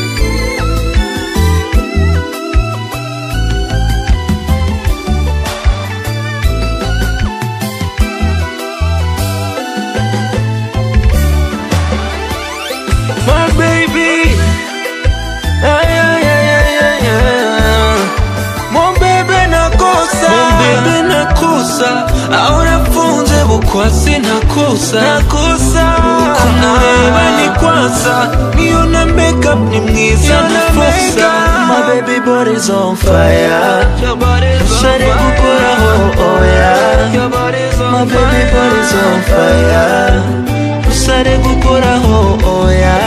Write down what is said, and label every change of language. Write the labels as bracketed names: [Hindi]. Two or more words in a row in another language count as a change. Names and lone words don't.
[English] My baby, [French] Mon bebe [Kinyarwanda] nakosa, aho nafunze bukwasi nakosa, kumureba ni kwasa, niyo na makeup ni mwiza na forsa. [English] My baby body's on fire, [Kinyarwanda] usare gukoraho oya. [English] My baby body's on fire, [Kinyarwanda] usare gukoraho oya.